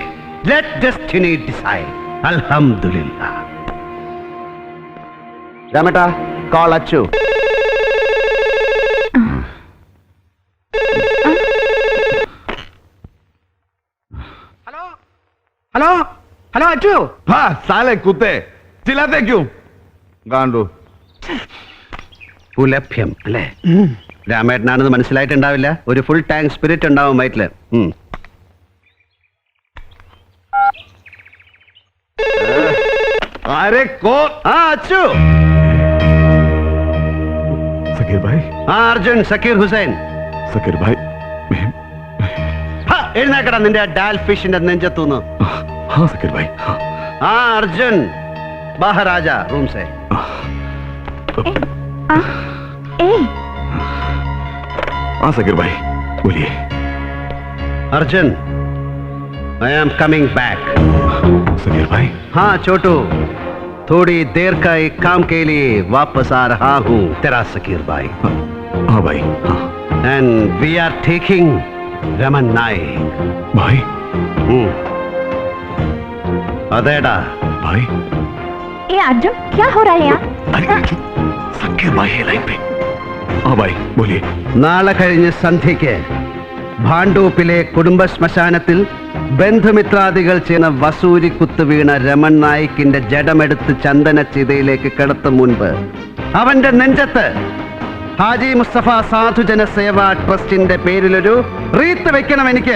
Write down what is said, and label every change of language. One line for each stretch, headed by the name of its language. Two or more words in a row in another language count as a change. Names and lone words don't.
English: let destiny decide. അൽഹംദുലില്ലാ.
Malayalam: രാമേട്ടാ കോൾ അച്ചു. ഹലോ ഹലോ ഹലോ അച്ചു.
Hindi: हाँ साले कुत्ते चिल्लाते क्यों? गांडू.
Malayalam: പുലഭ്യം അല്ലേ? രാമേട്ടനാണെന്ന് മനസ്സിലായിട്ടുണ്ടാവില്ല. ഒരു ഫുൾ ടാങ്ക് സ്പിരിറ്റ് ഉണ്ടാവും വയറ്റില്.
Hindi: अरे कौन?
Malayalam: ആ അച്ചു.
Hindi: सकीर भाई.
Malayalam: ആ അർജുൻ സക്കീർ ഹുസൈൻ.
Hindi: सकीर भाई.
Malayalam: എഴുന്നേക്കടാ നിന്റെ ഡാൽ ഫിഷിന്റെ നെഞ്ചത്തൂന്ന്.
Hindi: हाँ सकीर भाई. हाँ. ആ അർജുൻ बाहर आजा रूम से. हाँ सकीर भाई बोलिए.
English: अर्जुन I am coming back.
Hindi: सकीर भाई. हाँ छोटू, थोड़ी देर का एक काम के लिए वापस आ रहा हूँ. तेरा सकीर भाई. हाँ भाई. हाँ.
English: and we are taking रमन नायक.
Hindi: भाई.
Malayalam: अदेडा
Hindi: भाई. ए अर्जुन, क्या हो रहा है यहाँ? अरे सकीर भाई है लाइन पे. हाँ भाई बोलिए.
Malayalam: നാളെ കഴിഞ്ഞ് സന്ധ്യയ്ക്ക് ഭാണ്ടൂപ്പിലെ കുടുംബ ശ്മശാനത്തിൽ ബന്ധുമിത്രാദികൾ ചെയ്യുന്ന വസൂരി കുത്തു വീണ രമൺ നായിക്കിന്റെ ജഡമെടുത്ത് ചന്ദന ചിതയിലേക്ക് കിടത്തും മുൻപ് അവന്റെ നെഞ്ചത്ത് ഹാജി മുസ്തഫ സാധുജന സേവാ ട്രസ്റ്റിന്റെ പേരിലൊരു റീത്ത് വെക്കണം എനിക്ക്.